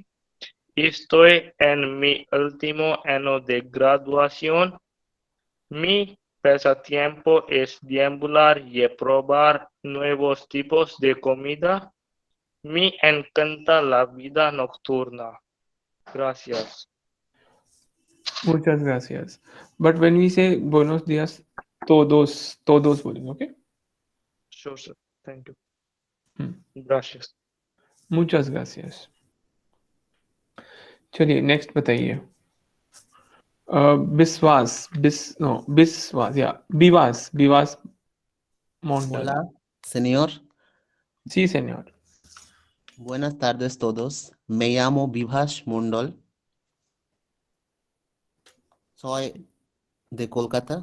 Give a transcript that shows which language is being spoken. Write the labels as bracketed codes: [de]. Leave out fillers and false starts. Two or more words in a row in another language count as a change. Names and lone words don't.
[es] Estoy en mi último año de graduación. Mi pasatiempo es deambular y probar nuevos tipos de comida. Me encanta la vida nocturna. Gracias. Muchas gracias. [en] But when we say [es] buenos días, todos [hi] बोलेंगे, [en] okay? Sure, sir. Thank you. [es] Gracias. Muchas gracias. [hi] चलिए नेक्स्ट बताइए. [en] Biswas, yeah, Bivas Montal. [es] Hola, señor. Sí, señor. Buenas tardes todos. Me llamo Vibhash Mondal. Soy de Kolkata.